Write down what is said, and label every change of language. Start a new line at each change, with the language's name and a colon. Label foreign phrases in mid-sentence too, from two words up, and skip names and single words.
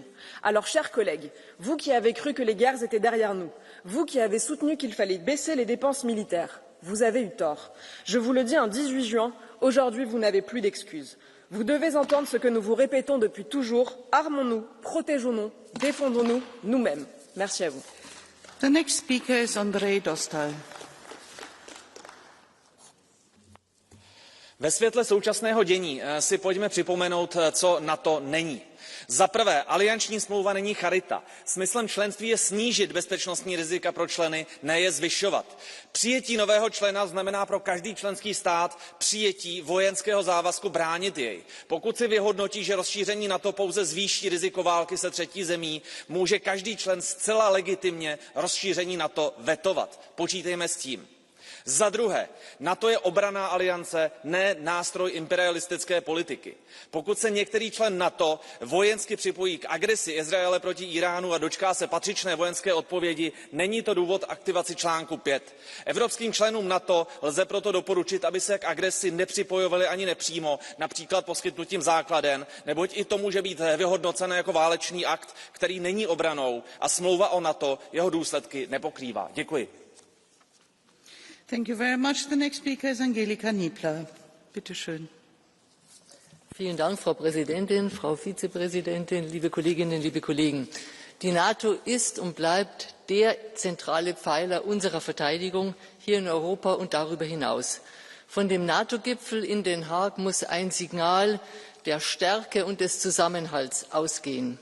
French: Alors, chers collègues, vous qui avez cru que les guerres étaient derrière nous, vous qui avez soutenu qu'il fallait baisser les dépenses militaires, vous avez eu tort. Je vous le dis un 18 juin, aujourd'hui, vous n'avez plus d'excuses. Vous devez entendre ce que nous vous répétons depuis toujours, armons-nous, protégeons-nous, défendons-nous nous-mêmes. Merci à vous.
English: The next speaker is Andrzej Dostal.
Czech: Ve světle současného dění si pojďme připomenout, co NATO není. Za prvé, alianční smlouva není charita. Smyslem členství je snížit bezpečnostní rizika pro členy, ne je zvyšovat. Přijetí nového člena znamená pro každý členský stát přijetí vojenského závazku bránit jej. Pokud si vyhodnotí, že rozšíření NATO pouze zvýší riziko války se třetí zemí, může každý člen zcela legitimně rozšíření NATO vetovat. Počítejme s tím. Za druhé, NATO je obranná aliance, ne nástroj imperialistické politiky. Pokud se některý člen NATO vojensky připojí k agresi Izraele proti Íránu a dočká se patřičné vojenské odpovědi, není to důvod k aktivaci článku 5. Evropským členům NATO lze proto doporučit, aby se k agresi nepřipojovali ani nepřímo, například poskytnutím základen, neboť i to může být vyhodnoceno jako válečný akt, který není obranou a smlouva o NATO jeho důsledky nepokrývá. Děkuji.
English: Thank you very much. The next speaker is Angelika Niebler.
German: Bitte schön. Vielen Dank, Frau Präsidentin, Frau Vizepräsidentin, liebe Kolleginnen, liebe Kollegen. Die NATO ist und bleibt der zentrale Pfeiler unserer Verteidigung hier in Europa und darüber hinaus. Von dem NATO-Gipfel in Den Haag muss ein Signal der Stärke und des Zusammenhalts ausgehen.